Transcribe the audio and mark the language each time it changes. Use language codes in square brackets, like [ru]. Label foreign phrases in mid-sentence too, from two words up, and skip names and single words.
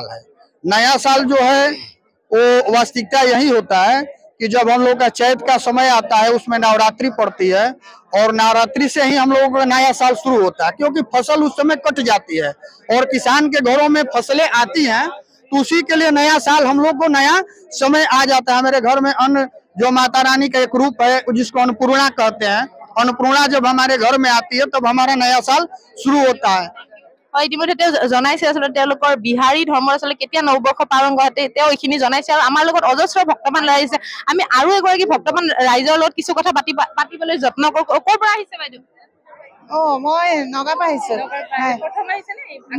[hi] है नया साल जो है वो वास्तविकता यही होता है कि जब हम लोग का चैत का समय आता है उसमें नवरात्रि पड़ती है और नवरात्रि से ही हम लोगों का नया साल शुरू होता है क्योंकि फसल उस समय कट जाती है और किसान के घरों में फसलें आती हैं तो उसी के लिए नया साल हम लोग को नया समय आ जाता है मेरे घर में अन्न जो माता रानी का एक रूप है जिसको अन्नपूर्णा कहते हैं अन्नपूर्णा जब हमारे घर में आती है तब हमारा नया साल शुरू होता है [as] ইতিমধ্যে তেওঁ জনাইছে আচলতে তেওঁলোকৰ বিহাৰী ধৰ্মৰ আচলতে কেতিয়া নৱবৰ্ষ পালন কৰে তেওঁ এইখিনি জনাইছে আৰু আমাৰ লগত অজস্ৰ ভক্তবান ৰাইজ আছে আমি আৰু এগৰাকী ভক্তবান ৰাইজৰ লগত কিছু কথা পাতিবলৈ যত্ন কৰো ক'ৰ পৰা আহিছে বাইদেউ মই নগা পৰা আহিছো প্ৰথম আহিছে নে